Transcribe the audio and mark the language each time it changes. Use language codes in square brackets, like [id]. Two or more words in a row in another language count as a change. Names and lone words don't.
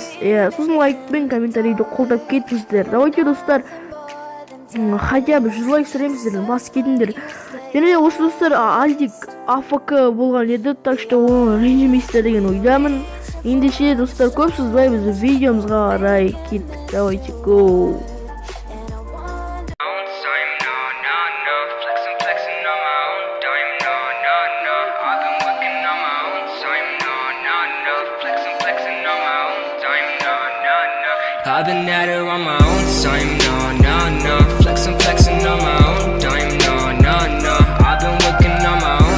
[kk] Сосын лайк пен комментарийді қолдап кетіңіздер. Давайте достар, [ru] хотя бы [kk] 100 лайк сүреміздер, бас кетіңдер. Және осы достар Азик АФК болған еді, [ru] так что [kk] оны ренжімейсіздер деген ойдамын. Ендеше достар, көп созбай біз видеомызға қарай кеттік. [ru] Давайте го. [en] I've been at it on my own time, no, flexing on my own dime, no, I've been working on my own